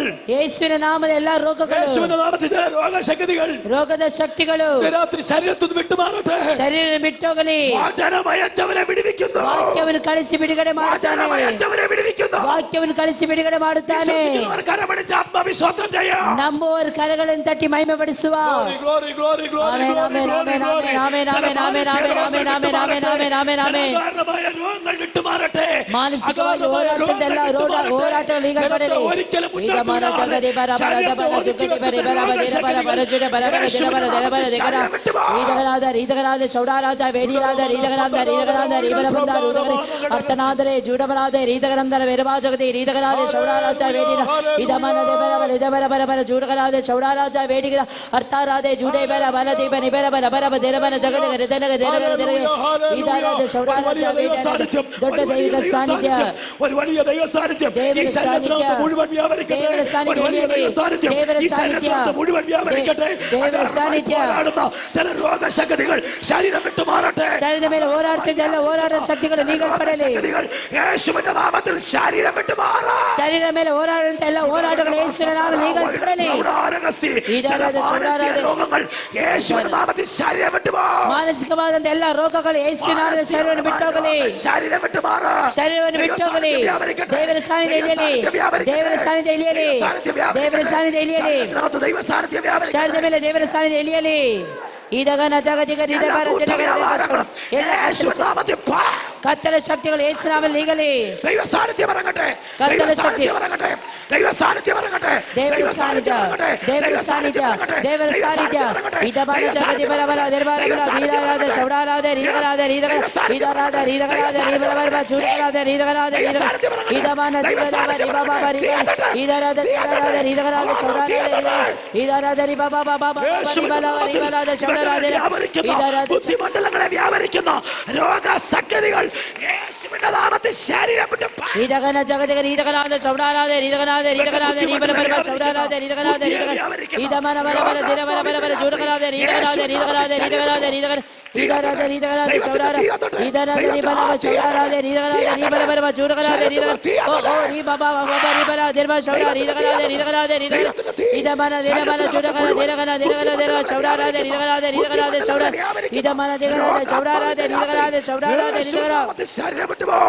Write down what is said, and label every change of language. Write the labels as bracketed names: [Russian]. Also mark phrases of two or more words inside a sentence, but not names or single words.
[Kannada] ಯೇಸುವಿನ ನಾಮದ ಎಲ್ಲಾ ರೋಗಗಳು, [Malayalam] യേശുവിന്റെ നാമത്തിൽ രോഗശക്തികൾ [Kannada] ರೋಗದ ಶಕ್ತಿಗಳು [Malayalam] രാത്രി ശരീരത്തിൽ വിട്ടു മാറട്ടെ. [Kannada] ಶರೀರ ಬಿಟ್ಟೋಗಲಿ. [Malayalam] വചനമയച്ചവരെ വിടുവിക്കുന്നു. [Kannada] ವಾಕ್ಯವನ್ನು ಕಳಿಸಿ ಬಿಡುಗಡೆ ಮಾಡುತ್ತಾನೆ. [Malayalam] വചനമയച്ചവരെ വിടുവിക്കുന്നു. [Kannada] ವಾಕ್ಯವನ್ನು ಕಳಿಸಿ ಬಿಡುಗಡೆ ಮಾಡುತ್ತಾನೆ. [Malayalam] വിശ്വസിക്കുന്നവർ കരമടിച്ച് ആത്മാവി സ്വന്തം ചെയ്യാം. [Kannada] ನಂಬುವವರು ಕರಗಳನ್ನು ತಟ್ಟಿ ಮಹಿಮೆ ಪಡಿಸುವ. [English] Glory, glory, glory, [Kannada] ಆಮೆನ್, [English] glory, [Kannada] ಆಮೆನ್, [English] glory, [Kannada] ಆಮೆನ್, [English] glory. [Kannada] ಆಮೆನ್, ಆಮೆನ್, ಆಮೆನ್, ಆಮೆನ್, ಆಮೆನ್, ಆಮೆನ್, ಆಮೆನ್, ಆಮೆನ್, ಆಮೆನ್, ಆಮೆನ್. [Malayalam] കാരണമായ രോഗങ്ങൾ വിട്ടുമാറട്ടെ. [Kannada] ಮಾನಸಿಕವಾಗಿ ಹೋರಾಟದೆಲ್ಲ ಹೋರಾಟಗಳು ಈಗ ಬರಲಿ. ಈಗ ಮನ ಜಗದಿ ಬರ ಬರ ಬರ ಜುಗದಿ ಬರಿ ಬರ ಬರ ಬರ ಬರ ಜುಡ ಬರ ಬರ ದಿನ ಬರ ದಿನ ಬರ ದಿಗರ ರೀತಗರಾದ ಚೌಡಾರಾಜ ವೇಡಿರಾದ ರೀತಗರಾದ ರೀಬರ ಬಂದ ಅರ್ಥನಾದರೆ ಜೂಡಬರಾದ ರೀತಗರಂದರ ವೆರಬಾ ಜಗದಿ ರೀತಗರಾದ ಚೌಡಾರಾಜ ವೇಡಿರ ಇದ ಮನ ಬರ ಬರ ಇದ ಬರ ಬರ ಬರ ಜೂಡಗರಾದ ಚೌಡಾರಾಜ ವೇಡಿರ ಅರ್ಥಾರಾದೆ ಜೂಡೆ ಬರ ಬರ ದೀಪ ನಿಬರ ಬರ ಬರ ದಿನ ಬರ ಜಗದ ಹೃದಯನ ಇದಾರಾದ ಚೌಡಾರಾಜ ವೇಡಿರ ದೊಡ್ಡ ದೈವಿಕ ಸಾನ್ನಿಧ್ಯ, [Malayalam] ഒരു വലിയ ദൈവ സാന്നിധ്യം ഈ ശരീരത്തിനകത്ത് മുഴുവൻ വ്യാപരിക്കട്ടെ. ഒരു വലിയ ദൈവ സാന്നിധ്യം ഈ ശരീരത്തിനകത്ത് മുഴുവൻ വ്യാപരിക്കട്ടെ. പോരാടുന്ന ചില രോഗശക്തികൾ ശരീരം വിട്ടു മാറട്ടെ. [Kannada] ಶರೀರದ ಮೇಲೆ ಹೋರಾಡ್ತಿದ್ದೆಲ್ಲ ಹೋರಾಟ ಶಕ್ತಿಗಳು ನೀಗಲ್ಪಡಲಿ. [Malayalam] യേശുവിന്റെ നാമത്തിൽ ശരീരം വിട്ടു മാറാ. [Kannada] ಶರೀರ ಮೇಲೆ ಹೋರಾಡುವಂತ ಎಲ್ಲ ಹೋರಾಟಗಳು ಯೇಸುವಿನ ನಾಮದಲ್ಲಿ ನೀಗಲ್ಪಡಲಿ. [Malayalam] രോഗങ്ങൾ യേശുവിന്റെ നാമത്തിൽ ശരീരം വിട്ടു മാറാ. [Kannada] ಮಾನಸಿಕವಾದಂತ ಎಲ್ಲ ರೋಗಗಳು ಯೇಸುವಿನ ನಾಮದಲ್ಲಿ ಶರೀರವನ್ನು ಬಿಟ್ಟೋಗಲಿ. [Malayalam] ശരീരം വിട്ടു മാറാ. [Kannada] ಶರೀರವನ್ನು ಬಿಟ್ಟೋಗಲಿ. ದೇವರ ಸಾನ್ನಿಧ್ಯ ಇಳಿಯಲಿ. ದೇವರ ಸಾನ್ನಿಧ್ಯ ಇಳಿಯಲಿ. ದೇವರ ಸಾನ್ನಿಧ್ಯ ಇಳಿಯಲಿ. [Malayalam] ദൈവ സാന്നിധ്യം വ്യാപരിക്കട്ടെ. [Kannada] ಶರೀರದ ಮೇಲೆ ದೇವರ ಸಾನ್ನಿಧ್ಯ ಇಳಿಯಲಿ. ಇದಗನ ಜಗದಿಗ ಕತ್ತಲ ಶಕ್ತಿಗಳು ಯೇಸು ನಾಮದಲ್ಲಿ ನೀಗಲಿ. [Malayalam] ദൈവ സാന്നിധ്യം ഇറങ്ങട്ടെ. കത്തല ശക്തി ഇറങ്ങട്ടെ. ദൈവ സാന്നിധ്യം ഇറങ്ങട്ടെ. [Kannada] ದೇವರ ಸಾನ್ನಿಧ್ಯ, ದೇವರ ಸಾನ್ನಿಧ್ಯ, ದೇವರ ಸಾನ್ನಿಧ್ಯ. ಇದಬಾರ ಜಗದಿ ಬರ ಬರ ದರ್ಬಾರ ಬರ ನೀರಾರಾದ ಶೌಡಾರಾದ ರೀದಗರಾದ ರೀದಗರ ಇದರಾದ ರೀದಗರಾದ ರೀಬರ ಬರ ಜೂಡರಾದ ರೀದಗರಾದ ಇದಮಾನ ದಿಗರಾದ ರಿಬಾಬಾ ಬರಿ ಇದರಾದ ಶೌಡಾರಾದ ರೀದಗರಾದ ಶೌಡಾರಾದ ಇದರಾದ ರಿಬಾಬಾ ಬಾಬಾ ರಿಬಲಾದ ಶೌಡಾರಾದ ಇದರಾದ [Malayalam] ബുദ്ധിമണ്ഡലങ്ങളെ വ്യാപരിക്കുന്ന രോഗസംഗതികൾ യേശുവിന്റെ നാമത്തിൽ ശരീരം വിട്ട് ಇದಗನ ಜಗದಿಗ ರೀದಗರಾದ ಶೌಡಾರಾದ ರೀದಗರಾದ ರೀದಗರಾದ ರೀಬರ ಬರ ಶೌಡಾರಾದ ರೀದಗರಾದ ಇದಮನ ಬರ ಬರ ದಿನ ಬರ ಬರ ಬರ ಜೂಡಗರಾದ ರೀದಗರಾದ ರೀದಗರಾದ ರೀದಗರಾದ ರೀದಗರ ಇದರಾದ ರೀದಗರಾದ ಶೌಡಾರ ಇದರಾದ ರಿಬಲ ಶೌಡಾರಾದ ರೀದಗರಾದ ರೀಬರ ಬರ ಬರ ಜೂಡಗರಾದ ರೀದಗರ ಓ ಓ ರೀ ಬಾಬಾ ಬಾಬಾ ರಿಬಲ ದಿನ ಶೌಡಾ ರೀದಗರಾದ ರೀದಗರಾದ ರೀದಗರ ಇದಮನ ದಿನಮನ ಜೂಡಗರ ದಿನಗನ ದಿನಗನ ದಿನ ಶೌಡಾರಾದ ರೀದಗರಾದ ರೀದಗರಾದ ಶೌಡಾ ಇದಮನ ದಿನಗರಾದ ಶೌಡಾರಾದ ರೀದಗರಾದ ಶೌಡಾರಾದ ರೀದಗರ ശരീരം വിട്ടു പോ.